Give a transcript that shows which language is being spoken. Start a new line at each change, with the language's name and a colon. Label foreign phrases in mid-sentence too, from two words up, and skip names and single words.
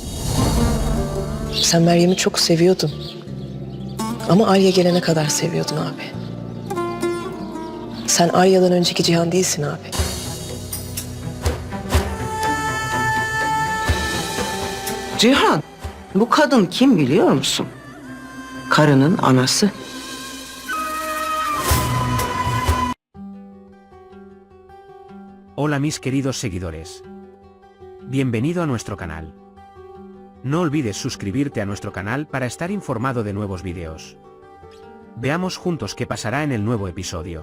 Turkish: Sen Meryem'i çok seviyordun. Ama Arya gelene kadar seviyordun abi. Sen Arya'dan önceki Cihan değilsin abi. Cihan, bu kadın kim biliyor musun? Karının anası.
Spanish: Hola mis queridos seguidores. Bienvenido a nuestro canal. No olvides suscribirte a nuestro canal para estar informado de nuevos vídeos. Veamos juntos qué pasará en el nuevo episodio.